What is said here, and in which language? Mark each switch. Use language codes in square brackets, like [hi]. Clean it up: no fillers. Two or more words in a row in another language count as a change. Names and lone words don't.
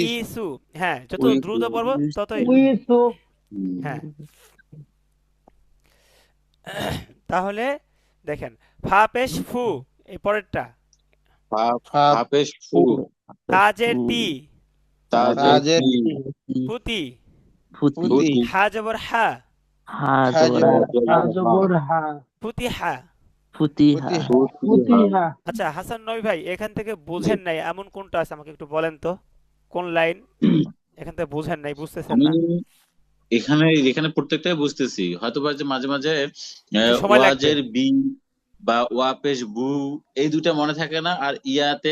[bn] ইসু। হ্যাঁ, যত দ্রুত পড়বো ততই। উ সু। হ্যাঁ। তাহলে দেখেন, ফা পেশ ফু, এই পরেরটা। ফা হাফেজ ফু, তাজের তি। তাজের তি, পুতি। পুতি, হা জবর হা। হাজর হা জবর হা, পুতি হা। পুতি, ফুতিহা। আচ্ছা হাসান নবী ভাই, এখান থেকে বুঝেন নাই এমন কোনটা আছে আমাকে একটু বলেন তো, কোন লাইন এখান থেকে বুঝেন নাই, বুঝতেছেন আমি না? এখানে এখানে প্রত্যেকটাই বুঝতেছি, হয়তো বা যে মাঝে মাঝে একটু সময় লাগবে। ওয়াজের বি বা ওয়াপেশ বু এই দুটা মনে থাকে না, আর ইয়াতে